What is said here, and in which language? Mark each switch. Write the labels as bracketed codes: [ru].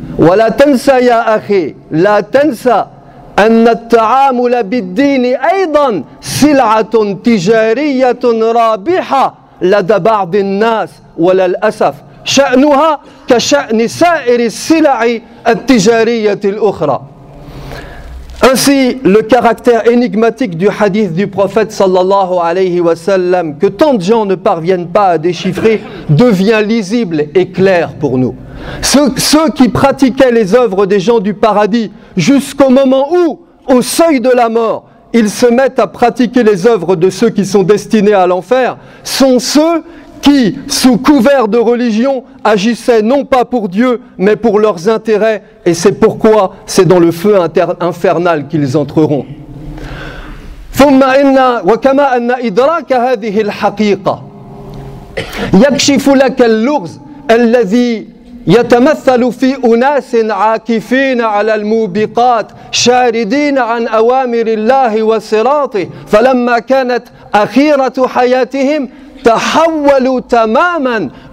[ar] ولا تنسى يا أخي، لا تنسى أن التعامل بالدين أيضا سلعة تجارية رابحة لدى بعض الناس وللأسف شأنها كشأن سائر السلع التجارية الأخرى. [fr] Ainsi, le caractère énigmatique du hadith du prophète sallallahu alayhi wa sallam, que tant de gens ne parviennent pas à déchiffrer, devient lisible et clair pour nous. Ceux qui pratiquaient les œuvres des gens du paradis jusqu'au moment où, au seuil de la mort, ils se mettent à pratiquer les œuvres de ceux qui sont destinés à l'enfer, sont ceux qui, sous couvert de religion, agissaient non pas pour Dieu, mais pour leurs intérêts, et c'est pourquoi c'est dans le feu infernal qu'ils entreront. [ar] وكما أن إدراك هذه الحقيقة يكشف لك اللغز الذي يتمثل في أناس عاكفين على الموبقات شاردين عن أوامر الله وصراطه، فلما كانت أخيرة حياتهم تحولوا تماما